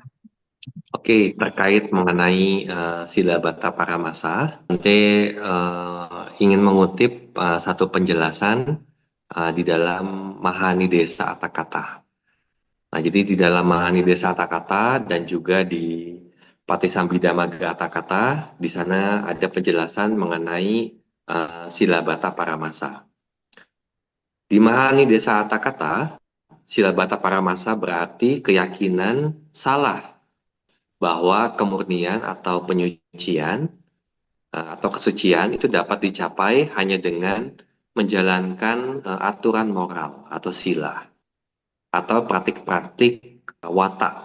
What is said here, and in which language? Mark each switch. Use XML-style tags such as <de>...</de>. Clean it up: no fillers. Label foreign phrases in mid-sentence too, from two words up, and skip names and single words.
<id>Oke, terkait mengenai</id> <pi>silabata paramasa,</pi> <id>nanti ingin mengutip satu penjelasan di dalam Mahanidesa Atthakatha. Nah, jadi di dalam Mahanidesa Atthakatha dan juga di Patisambhidamagga Atthakatha, di sana ada penjelasan mengenai</id> <pi>silabata paramasa.</pi> <id>Di Mahanidesa Atthakatha,</id> <pi>silabata paramasa</pi> <id>berarti keyakinan salah bahwa kemurnian atau penyucian atau kesucian itu dapat dicapai hanya dengan menjalankan aturan moral atau sila atau praktik-praktik wata.</id>